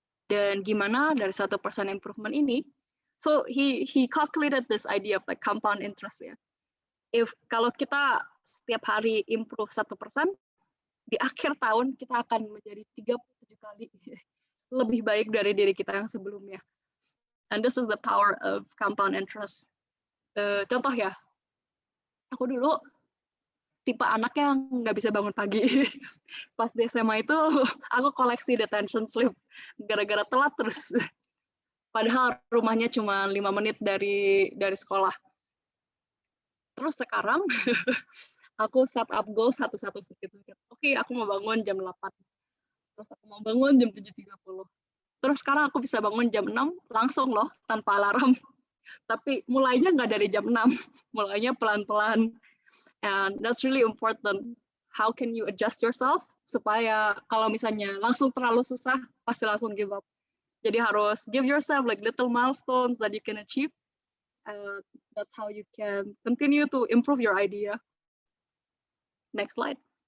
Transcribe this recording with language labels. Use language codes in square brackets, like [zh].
[id] Dan gimana dari 1% improvement ini, [en] so he calculated this idea of like compound interest ya. [id] Kalau kita setiap hari improve 1%, di akhir tahun kita akan menjadi 37 kali lebih baik dari diri kita yang sebelumnya. [en] And this is the power of compound interest. [id] Contoh ya, aku dulu tipe anak yang nggak bisa bangun pagi. Pas di SMA itu, aku koleksi [en] detention sleep. [id] Gara-gara telat terus. Padahal rumahnya cuma 5 menit dari sekolah. Terus sekarang, aku [en] set up goal [id] satu-satu sedikit. Oke, aku mau bangun jam 8. Terus aku mau bangun jam 7.30. Terus sekarang aku bisa bangun jam 6, langsung loh, tanpa alarm. Tapi mulainya nggak dari jam 6, mulainya pelan-pelan. [en] And that's really important. How can you adjust yourself [id] supaya kalau misalnya langsung terlalu susah, pasti langsung [en] give up. [id] Jadi harus [en] give yourself like little milestones that you can achieve. That's how you can continue to improve your idea. Next slide.